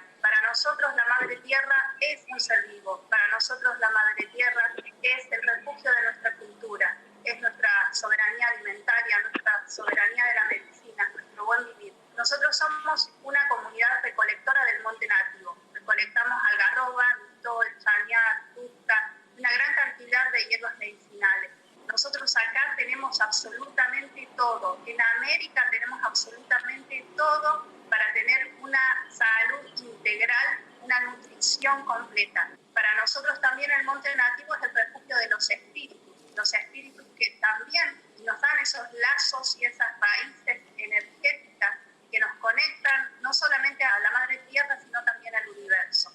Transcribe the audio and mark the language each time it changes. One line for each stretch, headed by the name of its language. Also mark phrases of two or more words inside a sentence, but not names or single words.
Spanish: Para nosotros la Madre Tierra es un ser vivo, para nosotros la Madre Tierra es el refugio de nuestra cultura, es nuestra soberanía alimentaria, nuestra soberanía de la medicina, nuestro buen vivir. Nosotros somos una comunidad recolectora del monte nativo. Recolectamos algarroba, mistol, chañar, tusta, una gran cantidad de hierbas medicinales. Nosotros acá tenemos absolutamente todo. En América tenemos absolutamente todo para tener una salud integral, una nutrición completa. Para nosotros también el monte nativo es el refugio de los espíritus que también nos dan esos lazos y esas raíces energéticas que nos conectan no solamente a la Madre Tierra, sino también al universo.